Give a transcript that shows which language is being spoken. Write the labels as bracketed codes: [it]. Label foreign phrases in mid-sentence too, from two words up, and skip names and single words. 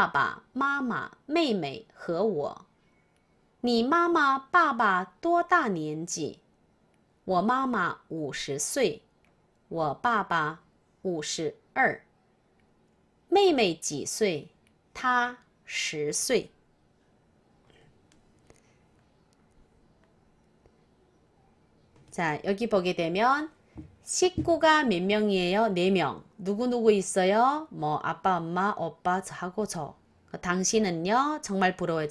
[zh] 爸妈妈妹妹和我你妈妈爸爸多大年纪我妈妈50岁我爸爸52妹妹几岁她10岁 [ko] 자, 여기 보게 되면 식구가 몇 명이에요? 4명. 누구누구 있어요? 뭐 아빠, 엄마, 오빠, 저하고 저. 당신은요? 정말 부러워요.